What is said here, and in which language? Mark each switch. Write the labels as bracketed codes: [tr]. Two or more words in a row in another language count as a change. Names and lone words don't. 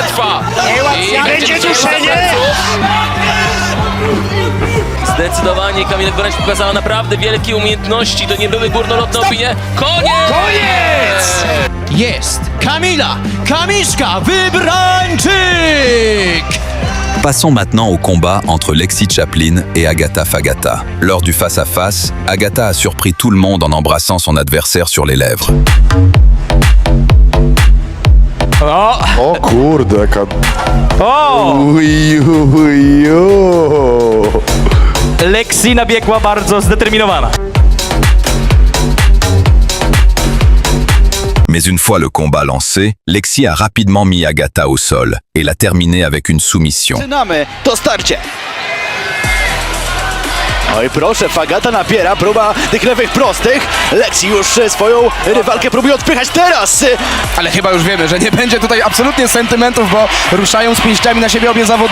[pl] Czy Zusie przetrwa? I będzie duszenie! Zdecydowanie Kamilek wręcz pokazała naprawdę wielkie umiejętności. To nie były górnolotne opinie. Koniec! Jest Kamila Kamiszka Wybrańczyk! [fr] Passons maintenant au combat entre Lexi Chaplin et Agata Fagata. Lors du face-à-face, Agata a surpris tout le monde en embrassant son adversaire sur les lèvres. [pl] O kurde, jaka... Lexi nabiegła bardzo zdeterminowana. [fr] Mais une fois le combat lancé, Lexi a rapidement mis Agata au sol et l'a terminé avec une soumission. [pl] Zaczynamy to starcie. Oj proszę, Fagata napiera, próba tych lewych prostych. Lexi już swoją rywalkę próbuje odpychać teraz. Ale chyba już wiemy, że nie będzie tutaj absolutnie sentymentów, bo ruszają z pięściami na siebie obie zawodniczki.